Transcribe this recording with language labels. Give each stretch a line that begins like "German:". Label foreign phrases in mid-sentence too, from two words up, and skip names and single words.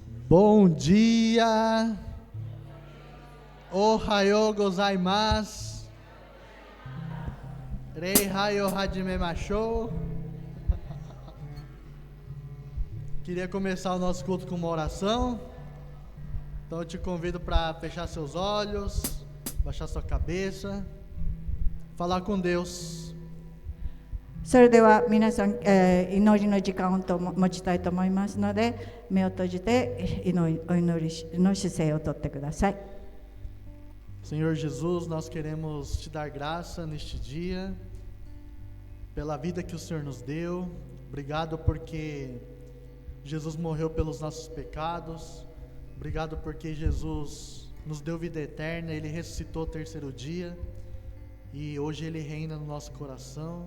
Portuguese: Bom dia!
Japanese: おはようございます! 礼拝を始めましょう!
Portuguese: Queria começar o nosso culto com uma oração. Então eu te convido para fechar seus olhos, baixar sua cabeça, falar com Deus.
Japanese: それでは皆さん、祈りの時間を持ちたいと思いますので、目を閉じてお祈りの姿勢をとってください。
Portuguese: Senhor Jesus, nós queremos te dar graça neste dia, pela vida que o Senhor nos deu. Obrigado porque Jesus morreu pelos nossos pecados. Obrigado porque Jesus nos deu vida eterna, Ele ressuscitou ao terceiro dia e hoje Ele reina no nosso coração.